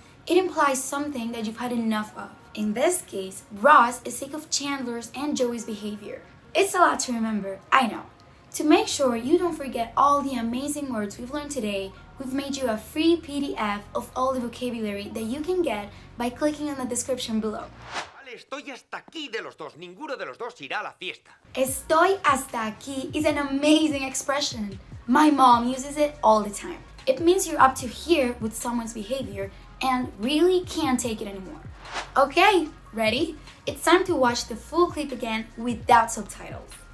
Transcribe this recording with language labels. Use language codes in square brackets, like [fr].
[en] It implies something that you've had enough of. In this case, Ross is sick of Chandler's and Joey's behavior. It's a lot to remember, I know. To make sure you don't forget all the amazing words we've learned today, we've made you a free PDF of all the vocabulary that you can get by clicking on the description below. [es] Vale, estoy hasta aquí de los dos. Ninguno de los dos irá a la fiesta. Estoy hasta aquí [en] is an amazing expression. My mom uses it all the time. It means you're up to here with someone's behavior and really can't take it anymore. Okay, ready? It's time to watch the full clip again without subtitles.